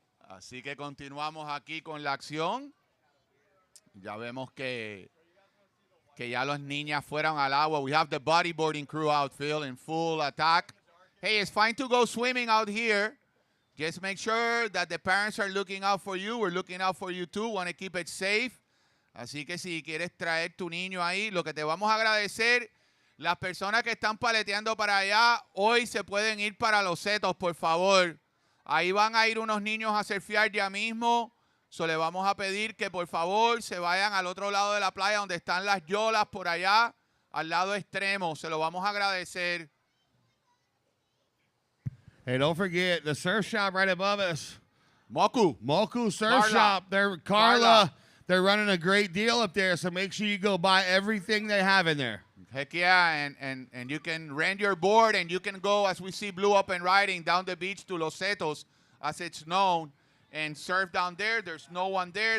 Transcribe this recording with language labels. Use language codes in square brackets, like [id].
[es] Así que continuamos aquí con la acción. Ya vemos que ya las niñas fueron al agua. [en] We have the bodyboarding crew outfield in full attack. Hey, it's fine to go swimming out here. Just make sure that the parents are looking out for you. We're looking out for you too. Want to keep it safe. [es] Así que si quieres traer tu niño ahí, lo que te vamos a agradecer, las personas que están paleteando para allá, hoy se pueden ir para los setos, por favor. Ahí van a ir unos niños a surfear ya mismo. Le vamos a pedir que por favor se vayan al otro lado de la playa donde están las yolas por allá, al lado extremo. Se lo vamos a agradecer. [en] Hey, don't forget the surf shop right above us. Moku Surf Shop. Carla. They're running a great deal up there, so make sure you go buy everything they have in there. Heck yeah, and you can rent your board and you can go, as we see Blue up and riding, down the beach to Los Setos, as it's known, and surf down there. There's no one there.